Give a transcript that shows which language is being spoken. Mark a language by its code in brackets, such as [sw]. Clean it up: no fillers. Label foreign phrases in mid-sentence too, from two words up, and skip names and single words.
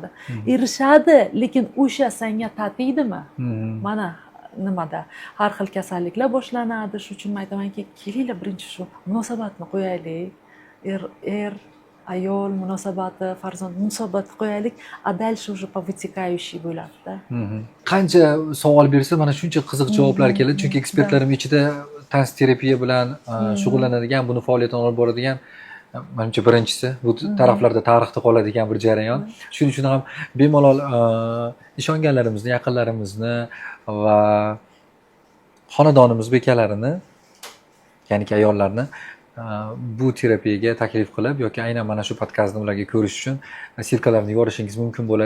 [uz] Erishadi, lekin o'sha senga tatiydimi? Mana nimada har xil kasalliklar boshlanadi. Shuning uchun men aytamanki, kelinglar birinchi shu munosabatni qo'yaylik. Ayol munosabati, farzand munosabati qo'yaylik, [ru] a dальше уже по вытекающей [uz] bo'ladi-da. Qancha savol bersa, mana shuncha qiziq javoblar keladi, chunki ekspertlarim ichida tansterapiya bilan shug'ullanadigan, buni faoliyatini olib boradigan menimcha birinchisi, bu taraflarda tarixda qoladigan bir jarayon. Shuning uchun ham bemalol ishonganlarimizni, yaqinlarimizni va xonadonimiz bekalarini, ya'ni ayollarni bu terapiyaga taklif qilib yoki aynan mana shu podkastni ularga ko'rish uchun silkalarni yuborishingiz mumkin bo'ladi.